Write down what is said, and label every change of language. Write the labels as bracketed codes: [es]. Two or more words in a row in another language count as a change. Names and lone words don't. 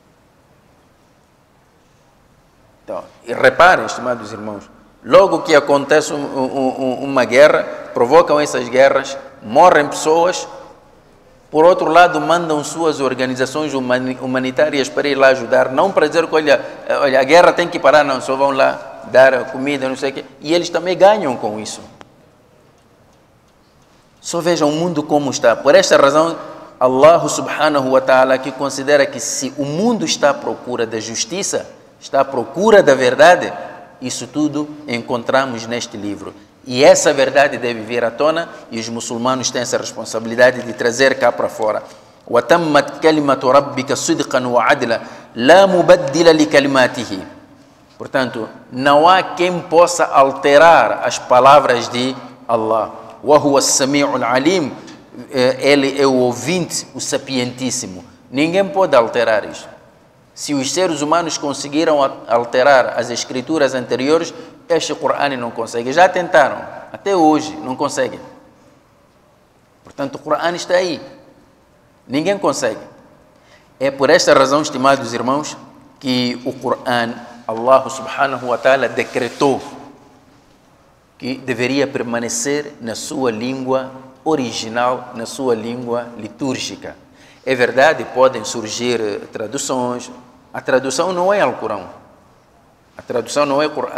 [pt] Então, e reparem, estimados irmãos, logo que acontece uma guerra, provocam essas guerras, morrem pessoas, por outro lado mandam suas organizações humanitárias para ir lá ajudar, não para dizer que olha, a guerra tem que parar, não, só vão lá dar comida, não sei o quê, e eles também ganham com isso. Só vejam o mundo como está. Por esta razão, [ar] الله سبحانه وتعالى [pt] que considera que se o mundo está à procura da justiça, está à procura da verdade, isso tudo encontramos neste livro. E essa verdade deve vir à tona e os muçulmanos têm essa responsabilidade de trazer cá para fora. [ar] وَتَمَّتْ كَلِمَةُ رَبِّكَ صِدْقًا وَعَدْلًا لَا مُبَدِّلَ لِكَلِمَاتِهِ. [pt] Portanto, não há quem possa alterar as palavras de Allah. [ar] وَهُوَ السَّمِيعُ الْعَلِيمُ. [pt] Ele é o ouvinte, o sapientíssimo. Ninguém pode alterar isso. Se os seres humanos conseguiram alterar as escrituras anteriores, este Corão não consegue. Já tentaram, até hoje não conseguem. Portanto, o Corão está aí. Ninguém consegue. É por esta razão, estimados irmãos, que o Corão, [ar] الله سبحانه وتعالى [pt] decretou que deveria permanecer na sua língua original, na sua língua litúrgica. É verdade, podem surgir traduções. A tradução não é ao Corão. A tradução não é Corão.